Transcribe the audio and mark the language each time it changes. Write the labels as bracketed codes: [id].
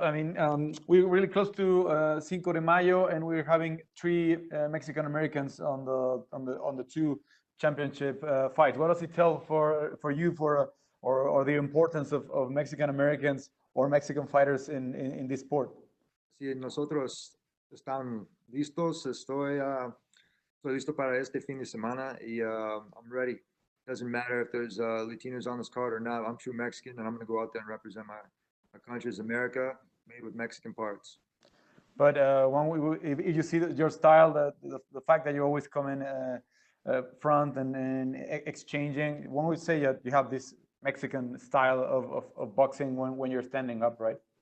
[en] I mean, we're really close to Cinco de Mayo, and we're having three Mexican Americans on the two championship fights. What does it tell for you or the importance of Mexican Americans or Mexican fighters in this sport? [es] Si nosotros están listos, estoy listo para este fin de semana y [en] I'm ready. Doesn't matter if there's Latinos on this card or not. I'm true Mexican, and I'm going to go out there and represent my country as America, made with Mexican parts. But if you see your style, the fact that you always come in front and exchanging, one would say that you have this Mexican style of boxing when you're standing up, right?